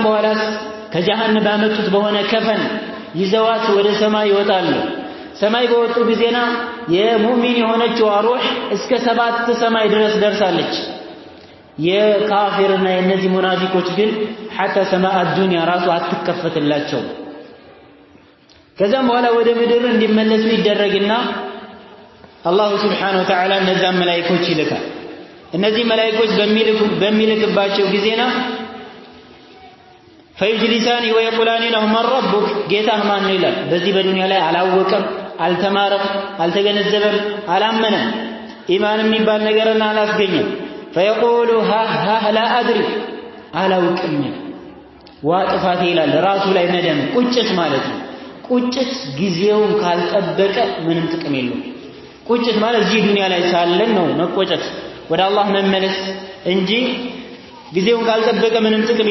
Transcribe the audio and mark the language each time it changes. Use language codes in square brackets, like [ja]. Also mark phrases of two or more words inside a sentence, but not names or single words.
[am] በኋላ ከጀሃነም ባመጡት በሆነ ከፈን ይዘዋት ወደ ሰማይ ይወጣሉ። ሰማይ በወጡ ጊዜና የሙእሚን የሆነችው ሩህ እስከ 7 ሰማይ ድረስ ደርሳለች። የካፊርና የነዚህ ሙናፊቆች ግን [ar] حتى سماء الدنيا [am] ራሱ አትከፈትላቸው። ከዛም በኋላ ወደ ምድር እንዲመለሱ ይደረግና [ar] الله سبحانه وتعالى [am] እነዛን መላእክቶች ይልካል። እነዚህ መላእክቶች በሚልክባቸው ጊዜና [ar] فيجلسان ويقولان له من ربك [am] ጌታህ ማን ነው ይላል። በዚህ በዱንያ ላይ አላወቀም፣ አልተማረም፣ አልተገነዘበም፣ አላመነም፣ ኢማን የሚባል ነገርን አላስገኘም። [ar] فيقول ها لا أدري [am] አላውቅም ዋጥፋቴ ይላል። ራሱ ላይ ነደም ቁጭት ማለት ነው። ቁጭት ጊዜውን ካልጠበቀ ምንም ጥቅም የለውም። ቁጭት ማለት እዚህ ዱንያ ላይ ሳለን ነው መቆጨት፣ ወደ አላህ መመለስ እንጂ ጊዜውን ካልጠበቀ ምንም ጥቅም